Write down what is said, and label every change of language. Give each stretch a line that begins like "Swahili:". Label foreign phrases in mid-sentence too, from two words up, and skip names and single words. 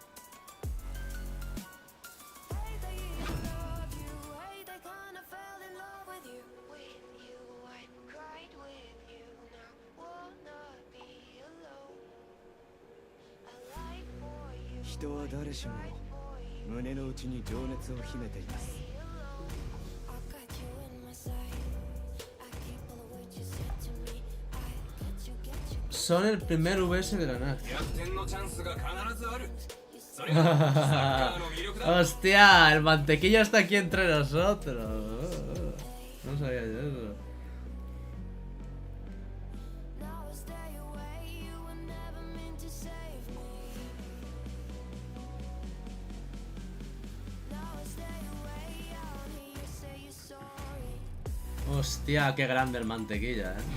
Japanese: 人は誰しも胸の内に情熱を秘めています。
Spanish: Son el primer VS de la Nact.
Japanese: 逆転のチャンスが必ずある。それがサッカーの魅力だ。
Spanish: Hostia, el mantequilla está aquí entre nosotros. No sabía yo eso. Hostia, qué grande el mantequilla,